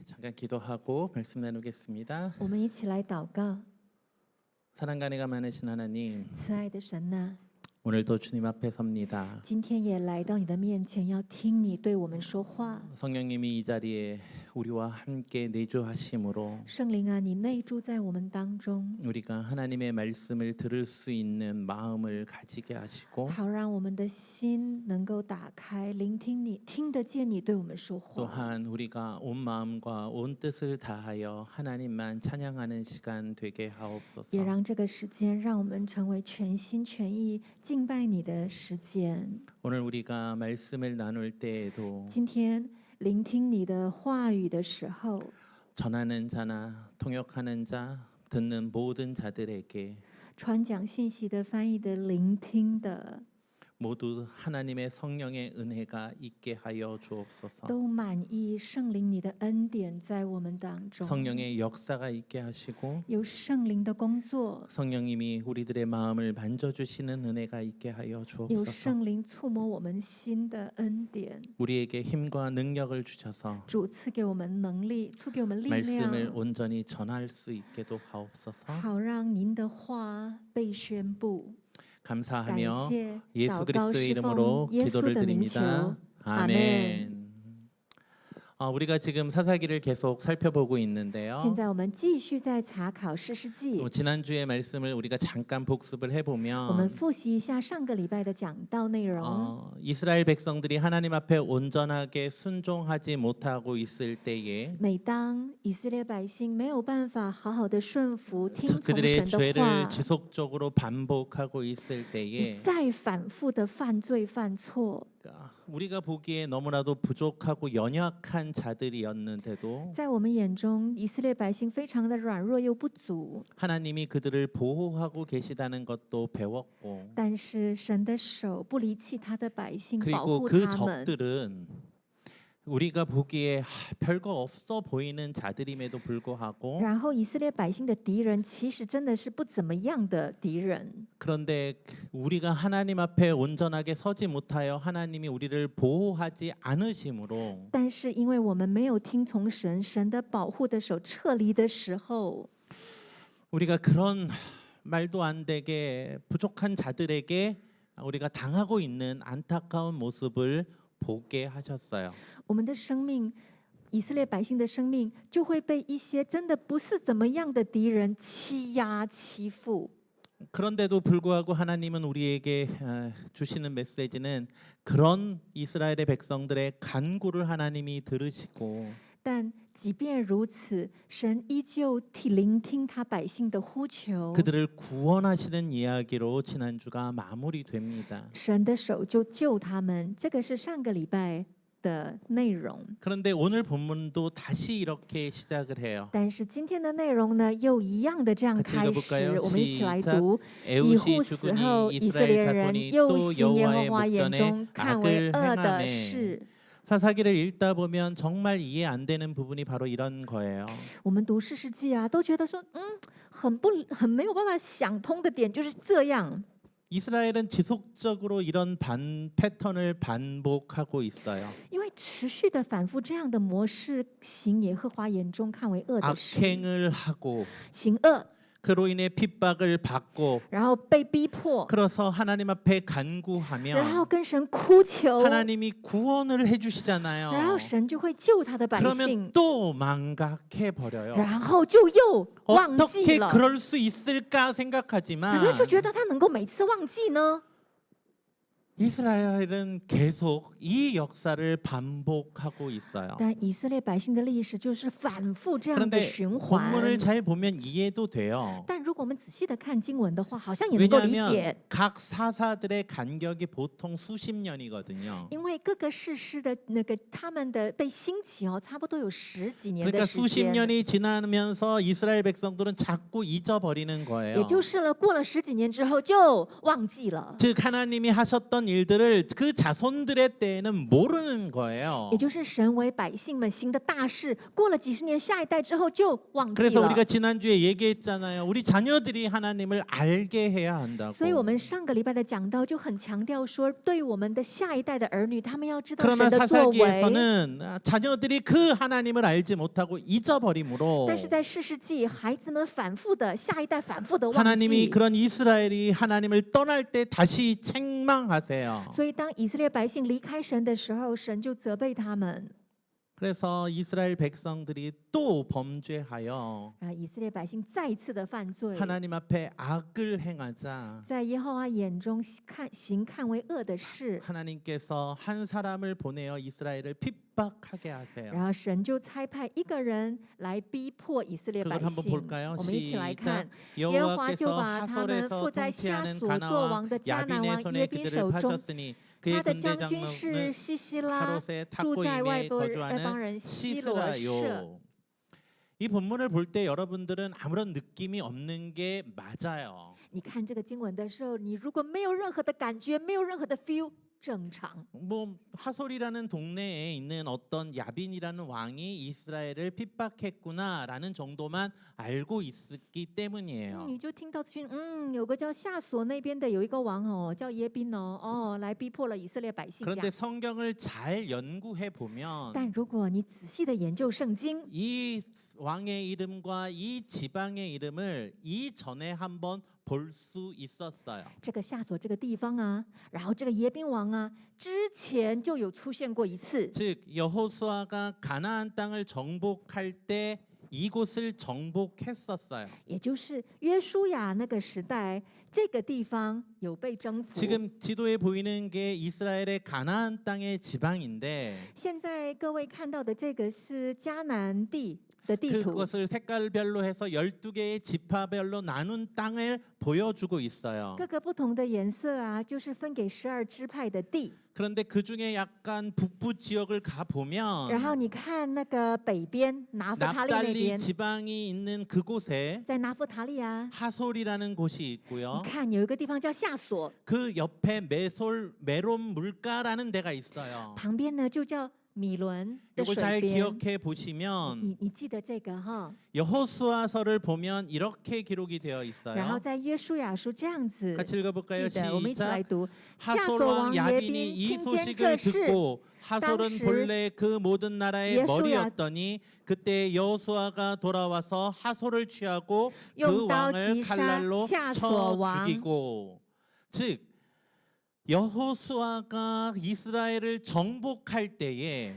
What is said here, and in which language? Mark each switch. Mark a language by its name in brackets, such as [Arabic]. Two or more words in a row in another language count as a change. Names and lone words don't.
[Korean] 잠깐 기도하고 말씀 나누겠습니다. [Chinese] 我们一起来祷告。 [Korean] 사랑과 은혜가 많으신 하나님, [Chinese] 慈爱的神呐、 [Korean] 오늘도 주님 앞에 섭니다. [Chinese] 今天也来到你的面前，要听你对我们说话。 [Korean] 성령님이 이 자리에 우리와 함께 내주하심으로 [Chinese] 圣灵啊，你内住在我们当中， [Korean] 우리가 하나님의 말씀을 들을 수 있는 마음을 가지게 하시고 [Chinese] 好让我们的心能够打开，聆听你，听得见你对我们说话。 [Korean] 또한 우리가 온 마음과 온 뜻을 다하여 하나님만 찬양하는 시간 되게 하옵소서. [Chinese] 也让这个时间，让我们成为全心全意敬拜你的时间。 [Korean] 오늘 우리가 말씀을 나눌 때에도 [Chinese] 今天聆听你的话语的时候， [Korean] 전하는 자나 통역하는 자, 듣는 모든 자들에게 [Chinese] 传讲信息的、翻译的、聆听的， [Korean] 모두 하나님의 성령의 은혜가 있게 하여 주옵소서. [Chinese] 都满意圣灵你的恩典在我们当中。 [Korean] 성령의 역사가 있게 하시고 [Chinese] 有圣灵的工作， [Korean] 성령님이 우리들의 마음을 만져주시는 은혜가 있게 하여 [Chinese] 有 [Korean] 주옵소서. [Chinese] 圣灵触摸我们心的恩典。 [Korean] 우리에게 힘과 능력을 주셔서 [Chinese] 主赐给我们能力，赐给我们力 [Korean] 말씀을 [Chinese] 量， [Korean] 온전히 전할 수 있게도 하옵소서. [Chinese] 好让您的话被宣布。感 [Korean] 감사하며 [Chinese] 谢 [Korean] 예수 [Chinese] 祷告 [Korean] 그리스도의 [Chinese] 侍 [Korean] 이름으로 [Chinese] 奉耶稣 [Korean] 기도를 [Chinese] 的名求， [Korean] 드립니다. [Chinese] 阿 [Korean] 아멘. [Chinese] 门。 [Korean] 우리가 지금 사사기를 계속 살펴보고 [Chinese] 现 [Korean] 있는데요. [Chinese] 在我们继续在查考士师记， [Korean] 지난주의 말씀을 우리가 잠깐 복습을 [Chinese] 我们 [Korean] 해보면 [Chinese] 复习一下上个礼拜的讲道内容。 [Korean] 이스라엘 백성들이 하나님 앞에 온전하게 순종하지 못하고 있을 때에 [Chinese] 每当以色列百姓没有办法好好的顺服、听从 [Korean] 그들의 [Chinese] 神的 [Korean] 죄를 [Chinese] 话， [Korean] 지속적으로 반복하고 있을 [Chinese] 一 [Korean] 때에 [Chinese] 再反复的犯罪犯错， [Korean] 우리가 보기에 너무나도 부족하고 연약한 자들이었는데도 [Chinese] 在我们眼中，以色列百姓非常的软弱又不足， [Korean] 하나님이 그들을 보호하고 계시다는 것도 배웠고 [Chinese] 但是神的手不离弃他的百姓，保 [Korean] 그리고 [Chinese] 护 [Korean] 그 [Chinese] 他们。 [Korean] 적들은 우리가 보기에 별거 없어 보이는 자들임에도 불구하고 [Chinese] 然后以色列百姓的敌人其实真的是不怎么样的敌人， [Korean] 그런데 우리가 하나님 앞에 온전하게 서지 못하여 하나님이 우리를 보호하지 않으심으로 [Chinese] 但是因为我们没有听从神，神的保护的手撤离的时候， [Korean] 우리가 그런 말도 안 되게 부족한 자들에게 우리가 당하고 있는 안타까운 모습을 보게 하셨어요. [Chinese] 我们的生命，以色列百姓的生命就会被一些真的不是怎么样的敌人欺压欺负。 [Korean] 그런데도 불구하고 하나님은 우리에게 주시는 메시지는 그런 이스라엘의 백성들의 간구를 하나님이 들으시고 [Chinese] 但即便如此，神依旧聆听他百姓的呼求， [Korean] 그들을 구원하시는 이야기로 지난주가 마무리됩니다. [Chinese] 神的手就救他们。这个是上个礼拜的内容。 [Korean] 그런데 오늘 본문도 다시 이렇게 시작을 해요. [Chinese] 但是今天的内容呢，又一样的这样 [Korean] 같이 [Chinese] 开 [Korean] 읽어볼까요? [Chinese] 始。我们一起来 [Korean] 시작. [Chinese] 读：以 [Korean] 에웃이 [Chinese] 户死 [Korean] 죽으니 [Chinese] 后，以色列 [Korean] 이스라엘 [Chinese] 人 [Korean] 자손이 [Chinese] 又 [Korean] 또 [Chinese] 行耶和 [Korean] 여호와의 [Chinese] 华眼 [Korean] 목전에 [Chinese] 中看为 [Korean] 악을 [Chinese] 恶的 [Korean] 행하매. [Chinese] 事。 [Korean] 사사기를 읽다 보면 정말 이해 안 되는 부분이 바로 이런 거예요. [Chinese] 我们读士师记啊，都觉得说，很没有办法想通的点就是这样。 [Korean] 이스라엘은 지속적으로 이런 패턴을 반복하고 있어요. [Chinese] 因为持续的反复这样的模式，行耶和华眼中看为恶的事， [Korean] 악행을 하고 [Chinese] 行恶， [Korean] 그로 인해 핍박을 받고 [Chinese] 然后被逼迫， [Korean] 그래서 하나님 앞에 [Chinese] 然后 [Korean] 간구하면 [Chinese] 跟神哭求， [Korean] 하나님이 구원을 해주시잖아요. [Chinese] 然后神就会救他的百 [Korean] 그러면 [Chinese] 姓， [Korean] 또 망각해 버려요. [Chinese] 然后就又忘记 [Korean] 어떻게 [Chinese] 了。 [Korean] 그럴 수 있을까 [Chinese] 怎 [Korean] 생각하지만 [Chinese] 么就觉得他能够每次忘记呢？ [Korean] 이스라엘은 계속 이 역사를 반복하고 있어요. [Chinese] 但以色列百姓的历史就是反复这样的 [Korean] 그런데 [Chinese] 循环。 [Korean] 본문을 잘 보면 이해도 돼요. [Chinese] 但如果我们仔细的看经文的话，好像也能够理 [Korean] 왜냐하면 [Chinese] 解。 [Korean] 각 사사들의 간격이 보통 수십 년이거든요. [Chinese] 因为各个士师的那个他们的被兴起哦，差不多有十几年 [Korean] 그러니까 [Chinese] 的时 [Korean] 수십 [Chinese] 间， [Korean] 년이 지나면서 이스라엘 백성들은 자꾸 잊어버리는 [Chinese] 也 [Korean] 거예요. [Chinese] 就是了，过了十几年之后就忘记了， [Korean] 즉 하나님이 하셨던 일들을 그 자손들의 때에는 모르는 거예요. [Chinese] 也就是神为百姓们行的大事，过了几十年，下一代之后就忘记 [Korean] 그래서 [Chinese] 了 [Korean] 우리가 。 지난주에 얘기했잖아요. 우리 자녀 자녀들이 하나님을 알게 해야 한다고. [Chinese] 所以我们上个礼拜的讲道就很强调说，对我们的下一代的儿女，他们要知道 [Korean] 그러나 [Chinese] 神的作为。 [Korean] 사사기에서는 자녀들이 그 하나님을 알지 못하고 잊어버림으로 [Chinese] 但是在士世纪，孩子们反复的，下一代反复的忘 [Korean] 하나님이 [Chinese] 记。 [Korean] 그런 이스라엘이 하나님을 떠날 때 다시 책망하세요. [Chinese] 所以当以色列百姓离开神的时候，神就责备他们。 [Korean] 그래서 이스라엘 백성들이 또 범죄하여 [Chinese] 以色列百姓再一次的犯罪， [Korean] 하나님 앞에 악을 행하자 [Chinese] 在耶和华眼中行看为恶的事， [Korean] 하나님께서 한 사람을 보내어 이스라엘을 핍박하게 하세요. [Chinese] 然后神就差派一个人来逼迫以色列百 [Korean] 그걸 한번 [Chinese] 姓。 [Korean] 볼까요? [Chinese] 我们一起来 [Korean] 시작. [Chinese] 看，耶和华就 [Korean] 여호와께서 [Chinese] 把他们 [Korean] 하솔에서 [Chinese] 附在夏 [Korean] 통치하는 [Chinese] 所作 [Korean] 가나와 [Chinese] 王的迦南 [Korean] 야빈의 [Chinese] 王 [Korean] 손에 [Chinese] 耶宾 [Korean] 그들을 [Chinese] 手中， [Korean] 파셨으니 그의 [Chinese] 他的 [Korean] 군대 [Chinese] 将军是 [Korean] 장로는 [Chinese] 西西拉， [Korean] 하롯의 [Chinese] 住在外 [Korean] 탁고임에 [Chinese] 邦人 [Korean] 거주하는 [Chinese] 西罗舍。 [Korean] 시스라요. 이 본문을 볼 때 여러분들은 아무런 느낌이 없는 게 맞아요. [Chinese] 你看这个经文的时候，你如果没有任何的感觉，没有任何的 feel， 正常。 [Korean] 뭐 하솔이라는 동네에 있는 어떤 야빈이라는 왕이 이스라엘을 핍박했구나라는 정도만 알고 있었기 때문이에요. [Chinese] 你就听到资讯，有个叫夏所那边的有一个王哦，叫耶宾哦，来逼迫了以色列百姓。这 [Korean] 그런데 [Chinese] 样 [Korean] 성경을 잘 연구해 보면 [Chinese] 但如果你仔细的研究圣经， [Korean] 이 왕의 이름과 이 지방의 이름을 이전에 한번 볼 수 있었어요. [Chinese] 这个夏所这个地方啊，然后这个耶宾王啊，之前就有出现过一次。 [Korean] 즉 여호수아가 가나안 땅을 정복할 때 이곳을 정복했었어요. [Chinese] 也就是约书亚那个时代，这个地方有被征服。 [Korean] 지금 지도에 보이는 게 이스라엘의 가나안 땅의 지방인데 [Chinese] 现在各位看到的这个是迦南地的地图， [Korean] 그것을 색깔별로 해서 12개의 지파별로 나눈 땅을 보여주고 있어요. [Chinese] 各个不同的颜色啊，就是分给12支派的地。 [Korean] 그런데 그 중에 약간 북부 지역을 가 [Chinese] 然后 [Korean] 보면 [Chinese] 你看那个北边拿弗塔利那 [Korean] 납달리 [Chinese] 边， [Korean] 지방이 있는 그곳에 [Chinese] 在拿弗塔利啊， [Korean] 하솔이라는 곳이 [Chinese] 你 [Korean] 있고요. [Chinese] 看有一个地方叫夏所， [Korean] 그 옆에 메론 물가라는 데가 있어요. [Chinese] 旁边呢就叫米伦的 [Korean] 이걸 [Chinese] 水 [Korean] 잘 [Chinese] 边。 [Korean] 기억해 보시면 [Chinese] 你记得这个哈？ [Korean] 여호수아서를 보면 이렇게 기록이 되어 [Chinese] 然后 [Korean] 있어요. [Chinese] 在约书亚书这样子 [Korean] 같이 읽어볼까요? [Chinese] 记得，我们一起来 [Korean] 시작. [Chinese] 读。夏所 [Korean] 하솔 [Chinese] 王 [Korean] 왕 [Chinese] 耶 [Korean] 야빈이 [Chinese] 宾 [Korean] 이 [Chinese] 听见 [Korean] 소식을 [Chinese] 这事， [Korean] 듣고 하솔은 당시 본래 그 모든 나라의 예수야- 머리였더니 그때 여호수아가 돌아와서 하솔을 취하고 그 [Chinese] 用刀 [Korean] 왕을 [Chinese] 击杀 [Korean] 칼날로 [Chinese] 夏 [Korean] 쳐 [Chinese] 所王。 [Korean] 죽이고 즉 여호수아가 이스라엘을 정복할 때에